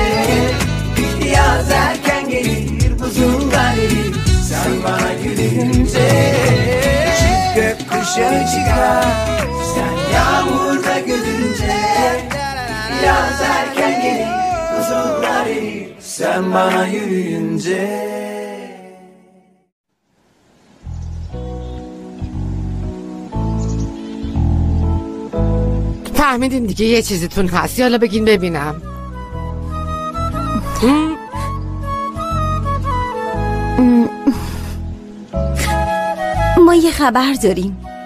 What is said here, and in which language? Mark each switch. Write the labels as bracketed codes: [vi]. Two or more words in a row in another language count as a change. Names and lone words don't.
[tr] Yaz erken gelir buzullar erir sen bana yürüyünce. Çift gökkuşağı çıkar sen yağmurda gülünce. Yaz erken gelir buzullar erir sen bana yürüyünce. [fa] فهمیدین دیگه یه چیزیتون هست. یالا بگین ببینم. ما یه خبر داریم.